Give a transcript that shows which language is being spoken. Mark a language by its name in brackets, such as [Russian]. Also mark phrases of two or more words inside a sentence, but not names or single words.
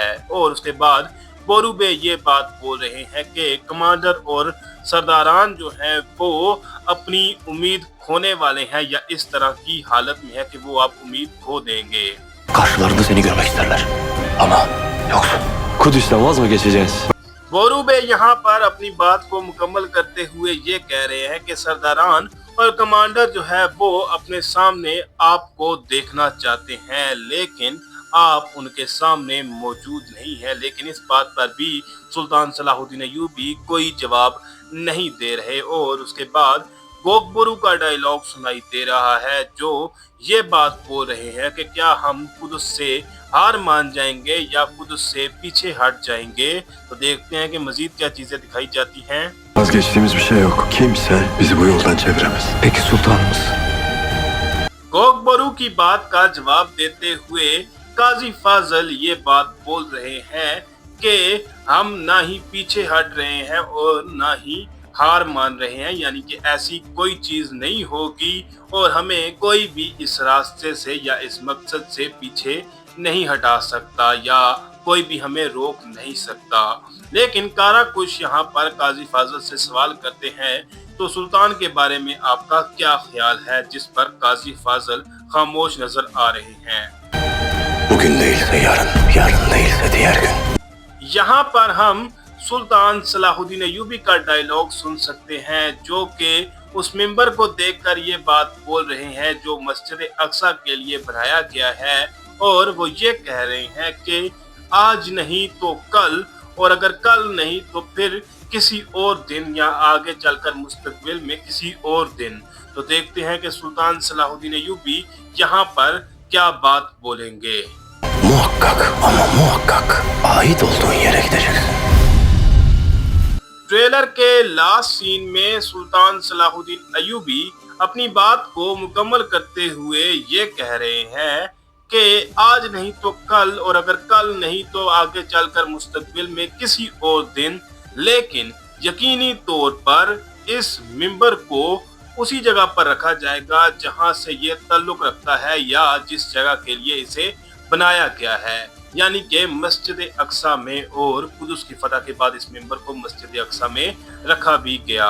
[Urdu] اور اس کے بعد بورو بے یہ بات بول رہے ہیں کہ کمانڈر اور سرداران جو ہیں وہ اپنی امید کھونے والے ہیں یا اس طرح کی حالت میں ہے کہ وہ آپ امید کھو دیں گے۔ [Turkish] Karşılarında seni görmek isterler. Ama yoksun. Kudüs'ten vaz mı geçeceğiz? [Urdu] بورو بے یہاں پر اپنی بات کو مکمل کرتے ہوئے یہ کہہ رہے ہیں کہ سرداران اور کمانڈر جو ہے وہ اپنے سامنے آپ کو دیکھنا چاہتے ہیں لیکن آپ ان کے سامنے موجود نہیں ہیں، لیکن اس بات پر بھی سلطان صلاح الدین ایوبی کوئی جواب نہیں دے رہے۔ اور اس کے بعد گوگ بورو کا ڈائیلاگ سنائی دے رہا ہے جو یہ بات بول رہے ہیں کہ کیا ہم قدس سے ہار مان جائیں گے یا قدس سے پیچھے ہٹ جائیں گے۔ تو دیکھتے ہیں کہ مزید کیا چیزیں دکھائی جاتی ہیں۔ [Turkish] Vazgeçtiğimiz bir şey yok. Kimse bizi bu yoldan çeviremez. Peki sultanımız? [Urdu] گوگ بورو کی بات کا جواب دیتے ہوئے قاضی فاضل یہ بات بول رہے ہیں کہ ہم نہ ہی پیچھے ہٹ رہے ہیں اور نہ ہی ہار مان رہے ہیں، یعنی کہ ایسی کوئی چیز نہیں ہوگی اور ہمیں کوئی بھی اس راستے سے یا اس مقصد سے پیچھے نہیں ہٹا سکتا یا کوئی بھی ہمیں روک نہیں سکتا۔ لیکن کارا کش یہاں پر قاضی فاضل سے سوال کرتے ہیں تو سلطان کے بارے میں آپ کا کیا خیال ہے، جس پر قاضی فاضل خاموش نظر آ رہے ہیں۔ [Turkish] Bugün değilse yarın, yarın değilse diğer gün. [Urdu] یہاں پر ہم سلطان صلاح الدین ایوبی کا ڈائیلاگ سن سکتے ہیں جو کہ اس ممبر کو دیکھ کر یہ بات بول رہے ہیں جو مسجد اقصی کے لیے بنایا گیا ہے، اور وہ یہ کہہ رہے ہیں کہ آج نہیں تو کل، اور اگر کل نہیں تو پھر کسی اور دن یا آگے چل کر مستقبل میں کسی اور دن۔ تو دیکھتے ہیں کہ سلطان صلاح الدین ایوبی یہاں پر کیا بات بولیں گے۔ [Turkish] Muhakkak ama muhakkak ait olduğun yere gideceksin. [Urdu] ٹریلر کے لاسٹ سین میں سلطان صلاح الدین ایوبی اپنی بات کو مکمل کرتے ہوئے یہ کہہ رہے ہیں کہ آج نہیں تو کل، اور اگر کل نہیں تو آگے چل کر مستقبل میں کسی اور دن، لیکن یقینی طور پر اس ممبر کو اسی جگہ پر رکھا جائے گا جہاں سے یہ تعلق رکھتا ہے یا جس جگہ کے لیے اسے بنایا گیا ہے، یعنی کہ مسجد اقصی میں، اور قدس کی فتح کے بعد اس ممبر کو مسجد اقصی میں رکھا بھی گیا۔